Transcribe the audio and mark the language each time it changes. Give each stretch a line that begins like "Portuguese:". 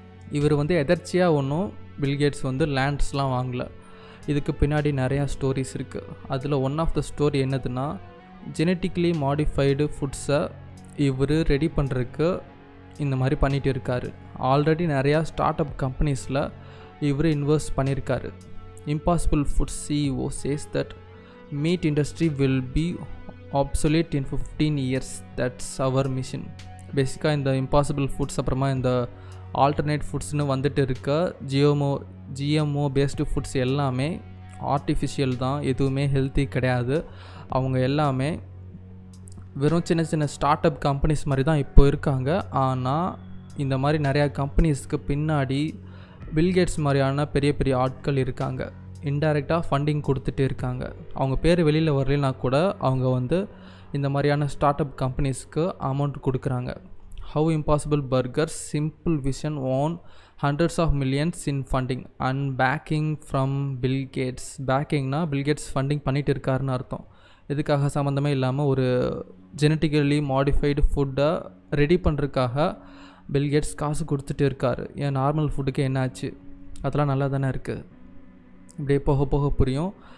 Tamil: இவர் எதர்ச்சியாக ஒன்றும் பில்கேட்ஸ் லேண்ட்ஸ்லாம் வாங்கலை. இதுக்கு பின்னாடி நிறையா ஸ்டோரிஸ் இருக்குது. அதில் ஒன் ஆஃப் த ஸ்டோரி என்னதுன்னா, ஜெனட்டிக்கலி மாடிஃபைடு ஃபுட்ஸை இவர் ரெடி பண்ணுறதுக்கு இந்த மாதிரி பண்ணிகிட்டு இருக்கார். ஆல்ரெடி நிறையா ஸ்டார்ட் அப் கம்பெனிஸில் இவர் இன்வெஸ்ட் பண்ணியிருக்காரு.
English: Impossible foods CEO says that meat industry will be obsolete in 15 years. That's our mission.
Tamil: பேசிக்காக இந்த இம்பாசிபிள் ஃபுட்ஸ் அப்புறமா இந்த ஆல்டர்னேட் ஃபுட்ஸ்னு வந்துட்டு இருக்க GMO பேஸ்டு ஃபுட்ஸ் எல்லாமே ஆர்டிஃபிஷியல் தான், எதுவுமே ஹெல்த்தி கிடையாது. அவங்க எல்லாமே வெறும் சின்ன சின்ன ஸ்டார்ட் அப் கம்பெனிஸ் மாதிரி தான் இப்போ இருக்காங்க. ஆனால் இந்த மாதிரி நிறையா கம்பெனிஸ்க்கு பின்னாடி பில்கேட்ஸ் மாதிரியான பெரிய பெரிய ஆட்கள் இருக்காங்க. இன்டைரக்டாக ஃபண்டிங் கொடுத்துட்டு இருக்காங்க. அவங்க பேர் வெளியில் வரலைன்னா கூட அவங்க இந்த மாதிரியான ஸ்டார்ட் அப் கம்பெனிஸ்க்கு அமௌண்ட் கொடுக்குறாங்க.
English: How impossible burgers simple vision own hundreds of millions in funding and backing from Bill Gates.
Tamil: பேக்கிங்னா Bill Gates funding பண்ணிகிட்டு இருக்காருன்னு அர்த்தம். இதுக்காக சம்மந்தமே இல்லாமல் ஒரு ஜெனட்டிக்கலி மாடிஃபைடு ஃபுட்டை ரெடி பண்ணுறதுக்காக பில்கேட்ஸ் காசு கொடுத்துட்டு இருக்காரு. ஏன் நார்மல் ஃபுட்டுக்கு என்னாச்சு? அதெல்லாம் நல்லா தானே இருக்குது. இப்படியே போக போக புரியும்.